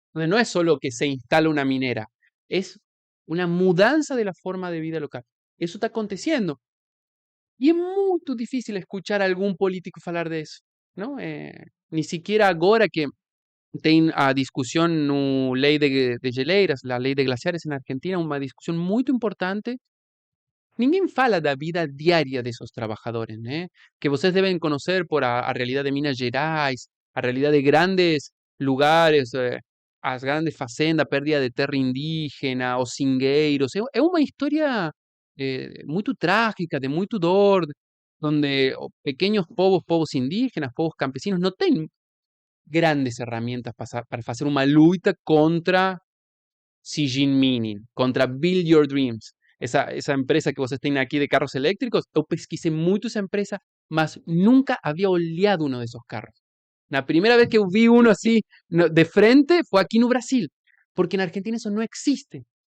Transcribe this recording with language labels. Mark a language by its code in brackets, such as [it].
[es] Donde no es solo que se instala una minera, es una mudanza de la forma de vida local. Eso está aconteciendo. Y es muy difícil escuchar a algún político falar de eso, ¿no? Ni siquiera ahora que tem a discusión no ley de geleiras, la ley de glaciares en Argentina, una discusión muy importante. [pt] Ninguém fala da vida diária desses trabalhadores, né? Que vocês devem conhecer por a realidade de Minas Gerais, a realidade de grandes lugares, as grandes fazendas, pérdida de terra indígena, os seringueiros. É uma história muito trágica, de muito dor, onde pequenos povos indígenas, povos campesinos, não têm grandes ferramentas para fazer uma luta contra Xi Jinping, contra Build Your Dreams. [es] Esa empresa [pt] que vocês têm aqui de carros eléctricos, eu pesquisei muito essa empresa, mas nunca havia olhado [es] uno de esos carros. La primera vez que vi uno así de frente fue aquí [pt] no Brasil, [es] porque en Argentina eso no existe.